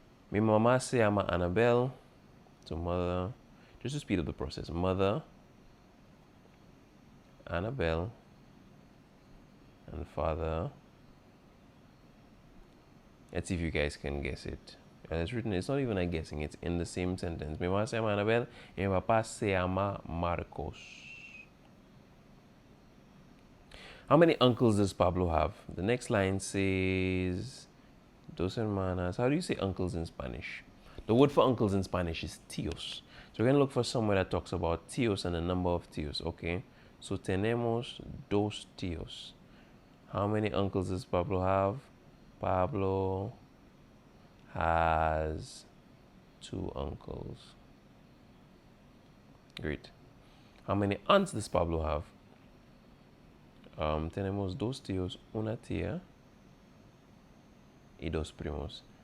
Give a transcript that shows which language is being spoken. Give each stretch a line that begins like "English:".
Spanish: Mi mamá se llama Anabel.
English: So mother, just to speed up the process. Mother, Anabel, and father. Let's see if you guys can guess it. And it's written, it's not even a guessing, it's in the same sentence.
Spanish: Mi mamá se llama Anabel y mi papá se llama Marcos.
English: How many uncles does Pablo have? The next line says,
Spanish: dos hermanas.
English: How do you say uncles in Spanish? The word for uncles in Spanish is tíos. So we're going to look for somewhere that talks about tíos and the number of tíos. Okay, so
Spanish: tenemos 2 tíos.
English: How many uncles does Pablo have? Pablo has 2 uncles. Great. How many aunts does Pablo have?
Spanish: Tenemos 2 tíos, una tía y 2 primos.